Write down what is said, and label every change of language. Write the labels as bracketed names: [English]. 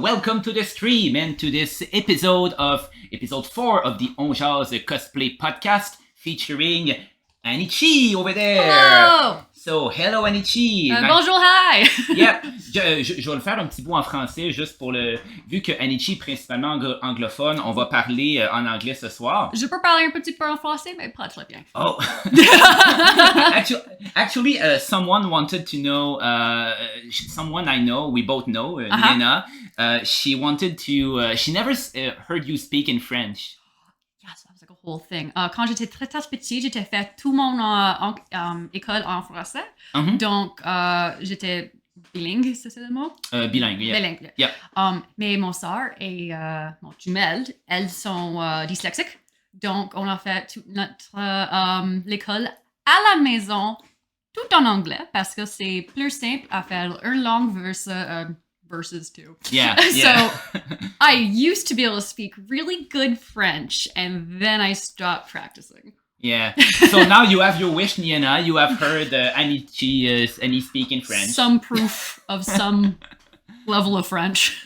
[English] Welcome to the stream and to this episode 4 of the On Jase Cosplay Podcast featuring AnnieChie over there. Hello! So, hello AnnieChie. [French] Bonjour, hi! Yep, je vais le faire un petit bout en français juste pour le... Vu que AnnieChie est principalement anglophone, on va parler en anglais ce soir. Je peux parler un petit peu en français, mais pas très bien. Oh! [English] Actually, someone wanted to know, someone I know, we both know, Lena, she wanted to, she never heard you speak in French. Yes, that was like a whole thing. [French] Quand j'étais très petite, j'étais fait tout mon école en français. Donc, j'étais bilingue, c'est ça le mot? Bilingue, yeah. Bilingue. [English] Yeah. [French] Mais mon soeur et mon jumelle, elles sont dyslexiques. Donc, on a fait toute notre l'école à la maison, tout en anglais, parce que c'est plus simple à faire une langue [English] versus two. Yeah. So, I used to be able to speak really good French, and then I stopped practicing. Yeah. So now you have your wish, Niana. You have heard Annie speak in French. Some proof of some level of French.